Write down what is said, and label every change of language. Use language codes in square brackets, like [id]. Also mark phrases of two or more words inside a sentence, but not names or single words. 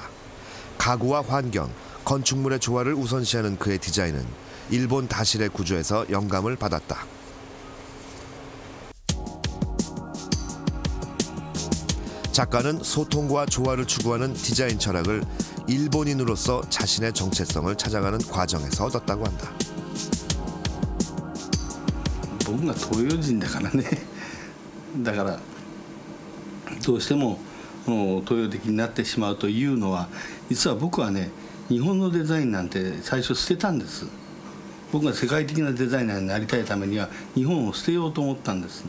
[ko] 가구와 환경, 건축물의 조화를 우선시하는 그의 디자인은 일본 다실의 구조에서 영감을 받았다. 작가는 소통과 조화를 추구하는 디자인 철학을 일본인으로서 자신의 정체성을 찾아가는 과정에서 얻었다고 한다. [ja] 僕が東洋人だからね。だからどうしても東洋的になってしまうというのは、実は僕はね、日本のデザインなんて最初捨てたんです。僕が世界的なデザイナーになりたいためには日本を捨てようと思ったんです。